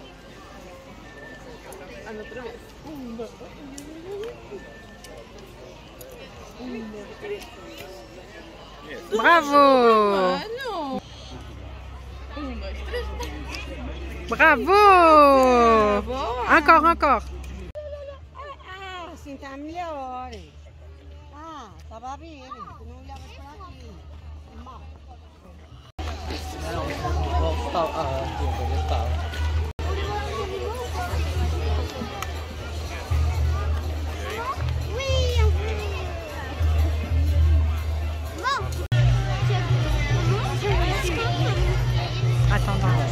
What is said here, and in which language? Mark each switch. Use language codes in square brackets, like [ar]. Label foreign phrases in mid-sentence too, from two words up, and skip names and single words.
[fr] Bravo! Bravo! Encore, encore. [pt] Ah, assim tá melhor. Ah, tava bem. Tu não olhava para aqui. [fr] Oui, on peut. Bon. Attends.